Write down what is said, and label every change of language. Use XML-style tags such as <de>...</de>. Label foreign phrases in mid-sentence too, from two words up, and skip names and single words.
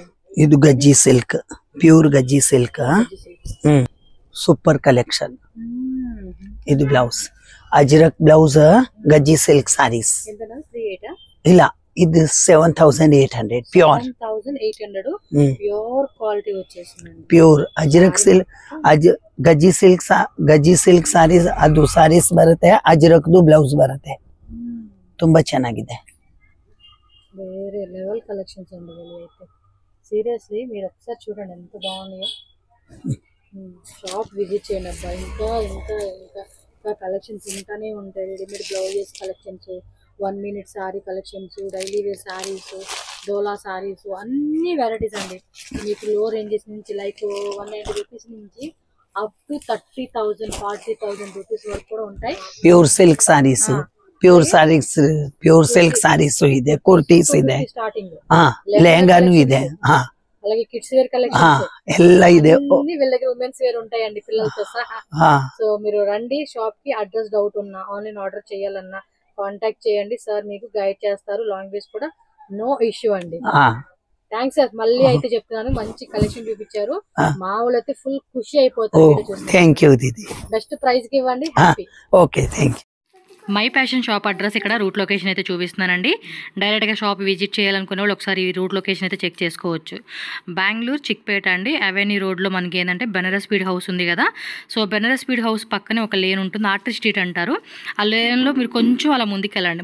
<te>ఇది గజ్జి సిల్క్,</te> <en>pure Gajji silk. super collection. ఇది blouse Ajrak blouse Gajji silk sarees.</en> <te>ఇలా ఇది 7800 ప్యూర్. 7800</te> <en>pure quality</en> <te>వచ్చేసింది.</te> <en>pure Ajrak silk Gajji silk sarees.</en> <kn>ಅದು ಸಾರೀಸ್ ಬರುತ್ತೆ, ಅಜ್ರಕ್ದು ಬ್ಲೌಸ್ ಬರುತ್ತೆ. ತುಂಬಾ ಚೆನ್ನಾಗಿದೆ.</kn> <te>వేరే</te> <en>level collections</en> <te>అండి వీళ్ళు అయితే. సీరియస్లీ మీరు ఒకసారి చూడండి ఎంత బాగున్నాయో.</te> <en>shop visit</en> <te>చేయండి అబ్బా. ఇంకా ఇంకా ఇంకా ఇంకా కలెక్షన్స్ ఇంకానే ఉంటాయి.</te> <en>readymade blouses collections, 1 minute saree collections, daily wear sarees, Dola sarees,</en> <te>అన్ని వెరైటీస్ అండి. మీకు</te> <en>low ranges</en> <te>నుంచి</te> <en>like 190 rupees</en> <te>నుంచి</te> <en>up to 30,000 40,000 rupees</en> <te>వరకు కూడా ఉంటాయి.</te> <en>pure silk sarees, pure silk sarees</en> <kn>ಇದೆ, ಕುರ್ತೀಸ್ ಇದೆ,</kn> <te>స్టార్టింగ్</te> <kn>ಹಾ ಲೆಹಂಗಾನು ಇದೆ, ಹಾ</kn> <te>అలాగే</te> <en>kids wear ಹಾ</en> <te>కలెక్షన్స్</te> <kn>ಎಲ್ಲ ಇದೆ.</kn> <te>అన్ని వీళ్ళ దగ్గర</te> <en>womens wear</en> <te>ఉంటాయండి పిల్లలతో సహా. ಹಾ సో మీరు రండి షాప్ కి.</te> <en>address doubt</en> <te>ఉన్నా,</te> <en>online order</en> <te>చేయాలన్నా కాంటాక్ట్ చేయండి. సార్ మీకు గైడ్ చేస్తారు. లాంగ్వేజ్ కూడా</te> <en>no issue</en> <te>అండి. ಹಾ</te> <en>thanks sir.</en> <te>మళ్ళీ అయితే చెప్తున్నాను, మంచి కలెక్షన్ చూపించారు. మా వాళ్ళు అయితే ఫుల్ ఖుషి అయిపోతారు ಓ వీడియో చూస్తే.</te> <en>thank you ದೀದಿ. best price</en> <te>కి ఇవ్వండి. ಹಾ హ్యాపీ.</te> <en>okay thank you.</en> <te>మై ఫ్యాషన్ షాప్ అడ్రస్ ఇక్కడ</te> <en>route location</en> <te>అయితే చూపిస్తున్నానండి. డైరెక్ట్గా</te> <en>shop visit</en> <te>చేయాలనుకునే వాళ్ళు ఒకసారి ఈ</te> <en>route location</en> <te>అయితే చెక్ చేసుకోవచ్చు. బెంగళూరు చిక్పేట అండి. అవెన్యూ రోడ్లో మనకి ఏంటంటే బెనారస్ స్పీడ్ హౌస్ ఉంది కదా. సో బెనారస్ స్పీడ్ హౌస్ పక్కనే ఒక లేన్ ఉంటుంది, ఆర్టిస్ట్ స్ట్రీట్ అంటారు. ఆ లేన్లో మీరు కొంచెం అలా ముందుకెళ్ళండి.</te>